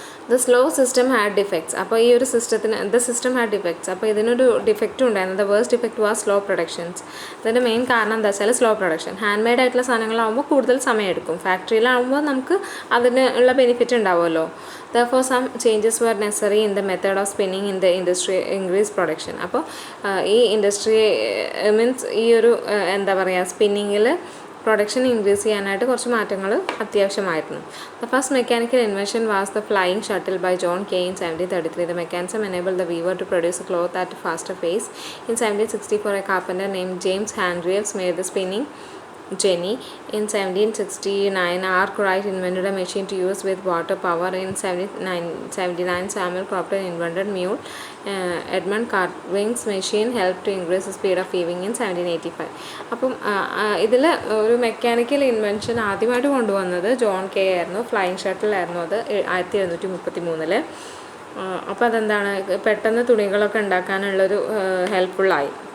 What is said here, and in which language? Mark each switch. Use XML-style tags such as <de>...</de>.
<en>The slow system had defects.</en> <ml>അപ്പോൾ ഈ ഒരു സിസ്റ്റത്തിന്</ml> <en>The system had defects.</en> <ml>അപ്പോൾ ഇതിനൊരു ഡിഫക്റ്റും ഉണ്ടായിരുന്നു.</ml> <en>The worst defect was slow productions.</en> <ml>ഇതിൻ്റെ മെയിൻ കാരണം എന്താ വെച്ചാൽ സ്ലോ പ്രൊഡക്ഷൻ. ഹാൻഡ് മെയ്ഡ് ആയിട്ടുള്ള സാധനങ്ങളാകുമ്പോൾ കൂടുതൽ സമയം എടുക്കും. ഫാക്ടറിയിലാകുമ്പോൾ നമുക്ക് അതിന് ഉള്ള ബെനിഫിറ്റ് ഉണ്ടാവുമല്ലോ.</ml> <en>Therefore, some changes were necessary in the method of spinning in the industry increase production.</en> <ml>അപ്പോൾ ഈ ഇൻഡസ്ട്രി മീൻസ് ഈ ഒരു എന്താ പറയുക സ്പിന്നിങ്ങിൽ പ്രൊഡക്ഷൻ ഇൻക്രീസ് ചെയ്യാനായിട്ട് കുറച്ച് മാറ്റങ്ങൾ അത്യാവശ്യമായിരുന്നു.</ml> <en>The first mechanical invention was the flying shuttle by John Kay in 1733. The mechanism enabled the weaver to produce a cloth at a faster pace. In 1764, a carpenter named James Hargreaves made the spinning jenny. In 1769, Arkwright invented a machine to use with water power. In 1779, Samuel Crompton invented mule. Edmund Cartwright's machine helped to increase the speed of weaving in 1785.</en> <ml>അപ്പം ഇതിൽ ഒരു mechanical invention ആദ്യമായിട്ട് കൊണ്ടുവന്നത് John K ആയിരുന്നു. Flying ഷട്ടിലായിരുന്നു അത് 1733. അപ്പോൾ അതെന്താണ് പെട്ടെന്ന് തുണികളൊക്കെ ഉണ്ടാക്കാനുള്ളൊരു ഹെൽപ്ഫുള്ളായി.</ml>